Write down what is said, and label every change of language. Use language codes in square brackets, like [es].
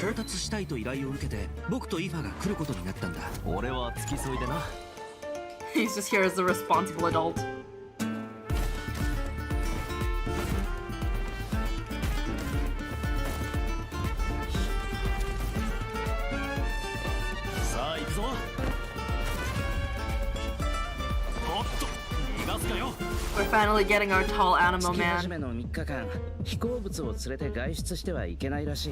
[ja] 調達したいと依頼を受けて僕とイファが来ることになったんだ。俺は付き添いでな。 [en] He's just here as the responsible adult. [ja] さあ行くぞ。おっと逃がすかよ。 [en] We're finally getting our tall animal man. [ja] 初めの3日間、飛行物を連れて外出してはいけないらしい。